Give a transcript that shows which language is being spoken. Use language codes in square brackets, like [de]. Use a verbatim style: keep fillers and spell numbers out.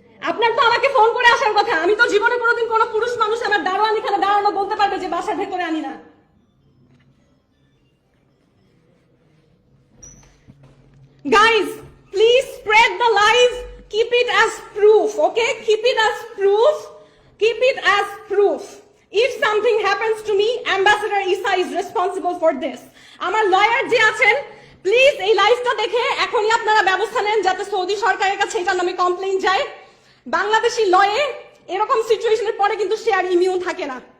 [bn] আপনার তো আমাকে ফোন করে আসার কথা। আমি তো জীবনে কোনোদিন কোনো পুরুষ মানুষ আমার দারোয়ান এখানে দাঁড়ানো বলতে পারবে যে বাসার ভেতরে আনি না। [en] Guys, please spread the live, keep it as proof, okay? Keep it as proof, keep it as proof. If something happens to me, Ambassador Issa is responsible for this. [bn] আমার লয়ার যে আছেন, প্লিজ এই লাইভটা দেখে এখনই আপনারা ব্যবস্থা নেন যাতে সৌদি সরকারের কাছে এটার নামে কমপ্লেইন যায়। বাংলাদেশি লয়ে এরকম সিচুয়েশনের পরে কিন্তু সে আর ইমিউন থাকে না।